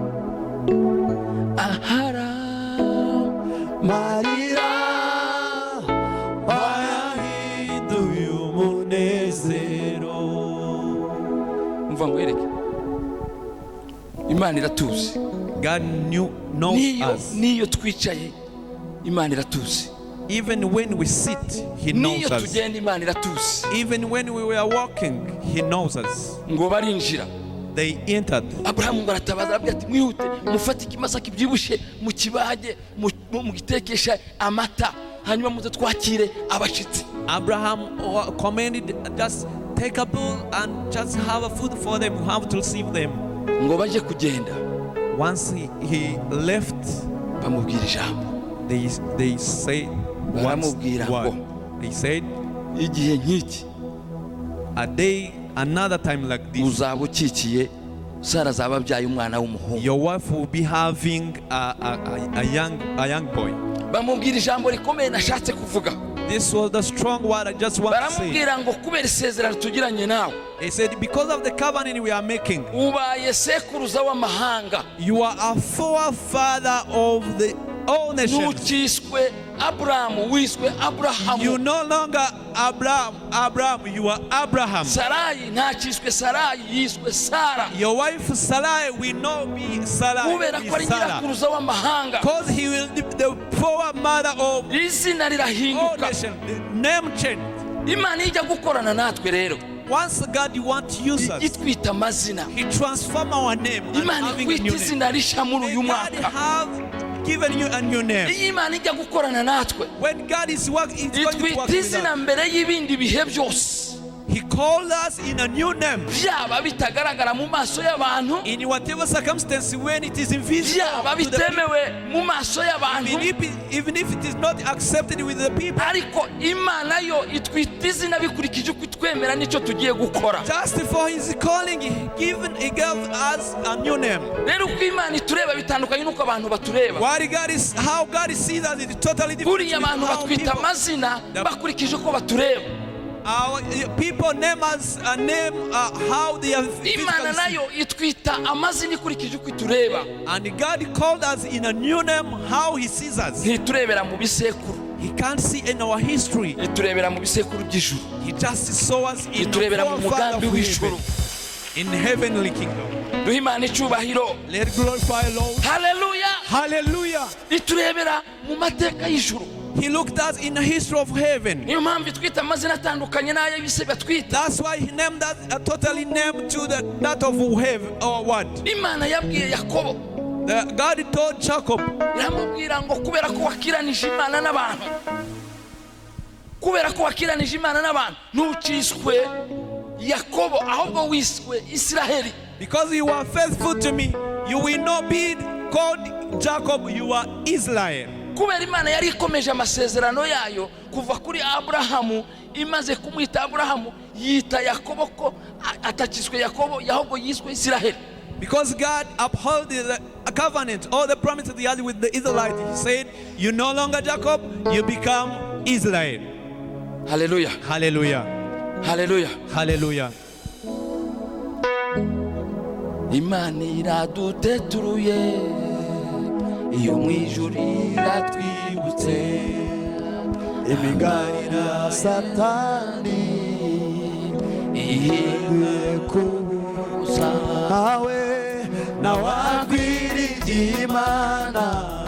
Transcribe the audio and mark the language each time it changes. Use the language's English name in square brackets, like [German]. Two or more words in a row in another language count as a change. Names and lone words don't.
[Kinyarwanda] ahara marira wayahinduye umunezero. Umva ngwereke, Imana iratuzi. [English] God knows us. [Kinyarwanda] Niyo twicaye Imana iratuzi. [English] Even when we sit, he knows [Kinyarwanda] Niyo [English] us. [Kinyarwanda] tugenda Imana iratuzi. [English] Even when we were walking, he knows us. [Kinyarwanda] Ngo barinjira, [English] They entered. [Kinyarwanda] Abrahamu ngo aratabaza arabwira ati mwihute mufate ikimasa kibyibushe mu kibage mu gitekesha amata, hanyuma muze twakire abashitsi. [English] Abraham commanded, just take a bull and just have a food for them. We have to receive them. [Kinyarwanda] Ngo baje kugenda, [English] Once he left, [Kinyarwanda] bamubwira ijambo. [English] they said, [Kinyarwanda] Baramubwira ngo, [English] they said, [Kinyarwanda] igihe nk'iki [English] a day, another time like this, [Kinyarwanda] uzaba ukikiye Sara azaba abyaye umwana w'umuhungu. [English] your wife will be having a young boy. [Kinyarwanda] Bamubwira ijambo rikomeye nashatse kuvuga. [English] This was the strong word I just want to say. [Kinyarwanda] Baramubwira ngo kubera isezerano tugiranye nawe, [English] They said, because of the covenant we are making, [Kinyarwanda] ubaye sekuruza w'amahanga, [English] you are a forefather of all nations. [Kinyarwanda] ntukiswe Aburahamu, wiswe Aburahamu. [English] You no longer Abraham, you are Abraham. [Kinyarwanda] Sarayi ntakiswe Sarayi, yiswe Sara. [English] Your wife Sarai will not be Sarai, [Kinyarwanda] Kubera ko ari nyirakuruza w'amahanga, [English] because he will be the foremother of [Kinyarwanda] izina [English] all [Kinyarwanda] rirahinduka. [English] nations. The name changed. [Kinyarwanda] Imana ijya gukorana natwe rero, [English] Once God wants to use us, [Kinyarwanda] itwita amazina. [English] he transforms our name and [Kinyarwanda] Imana [English] having a [Kinyarwanda] ikwita [English] new name. [Kinyarwanda] izina rishya muri uyu [English] God [Kinyarwanda] mwaka. [English] have given you a new name. [Kinyarwanda] Iyo Imana ijya gukorana natwe, [English] When God is working, He's going to work [Kinyarwanda] itwita [English] with [Kinyarwanda] izina [English] us. [Kinyarwanda] mbere y'ibindi bihe byose, [English] He called us in a new name. [Kinyarwanda] byaba bitagaragara mu maso y'abantu, [English] In whatever circumstance, when it is invisible, [Kinyarwanda] byaba [English] to the people, [Kinyarwanda] bitemewe mu maso y'abantu, [English] even if it is not accepted with the people, [Kinyarwanda] ariko Imana yo itwita izina bikurikije uko itwemera n'icyo tugiye gukora. [English] just for His calling, He gave us a new name. [Kinyarwanda] Rero uko Imana itureba bitandukanye n'uko abantu batureba. [English] How God sees us is totally different. [Kinyarwanda] Buriya abantu [English] How [Kinyarwanda] batwita amazina bakurikije uko batureba. [English] our people name us a name how they are [Kinyarwanda] Imana [English] physically [Kinyarwanda] nayo itwita amazina ikurikije uko itureba. [English] seen. And God called us in a new name how He sees us. [Kinyarwanda] Ntiturebera mu bisekuru, [English] He can't see in our history. [Kinyarwanda] iturebera mu bisekuru by'ijuru, [English] He just saw us in [Kinyarwanda] iturebera mu [English] the [Kinyarwanda] mugambi [English] Father [Kinyarwanda] w'ijuru. [English] in heavenly kingdom. [Kinyarwanda] Duhe Imana icyubahiro. [English] Let glorify Lord. [Kinyarwanda] Haleluya. [English] Hallelujah. [Kinyarwanda] Iturebera mu mateka y'ijuru. [English] He looked us in the history of heaven. [Kinyarwanda] Niyo mpamvu itwita amazina atandukanye n'ayo bise batwita. [English] That's why He named us a totally name to that of heaven or what. [Kinyarwanda] Imana yabwiye Yakobo, [English] God told Jacob, [Kinyarwanda] iramubwira ngo kubera ko wakiranije Imana n'abantu, kubera ko wakiranije Imana n'abantu, ntuciswe Yakobo ahubwo wiswe Isiraheli. [English] because you are faithful to me, you will not be called Jacob, you are Israel. [Kinyarwanda] kubera imana yari ikomeje amasezerano yayo kuva kuri Aburahamu, imaze kumwita Aburahamu yita Yakobo ko atakiswe Yakobo, ahubwo yiswe Isiraheli. [English] Because God upheld the covenant, all the promises he had with the Israelites. He said, you no longer Jacob, you become Israel. Hallelujah. Hallelujah. Hallelujah. Hallelujah. [Kinyarwanda] Imana iraduteturuye iyo mwijuru iratwibutse imiganira satani ihiwe kubusa nawe akwiringiye Imana